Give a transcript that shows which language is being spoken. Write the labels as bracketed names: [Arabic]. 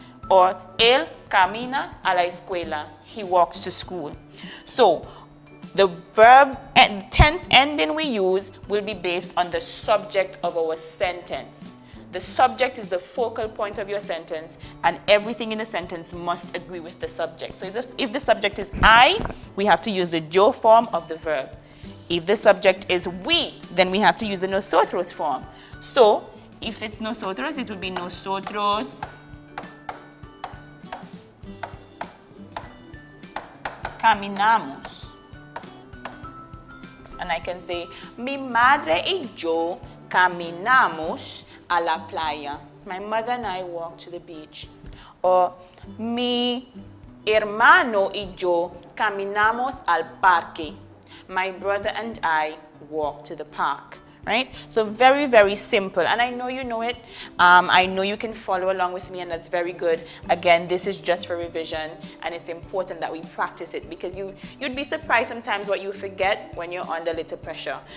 [Spanish] Or él camina a la escuela. [English] He walks to school. So the verb and tense ending we use will be based on the subject of our sentence. The subject is the focal point of your sentence, and everything in the sentence must agree with the subject. So if the subject is I, we have to use the yo form of the verb. If the subject is we, then we have to use the nosotros form. So if it's nosotros, it will be [Spanish] nosotros caminamos. [English] And I can say, [Spanish] mi madre y yo caminamos a la playa. [English] My mother and I walk to the beach. [Spanish] Or, mi hermano y yo caminamos al parque. [English] My brother and I walk to the park. Right? So very, very simple. And I know you know it. I know you can follow along with me, and that's very good. Again, this is just for revision, and it's important that we practice it, because you'd be surprised sometimes what you forget when you're under little pressure.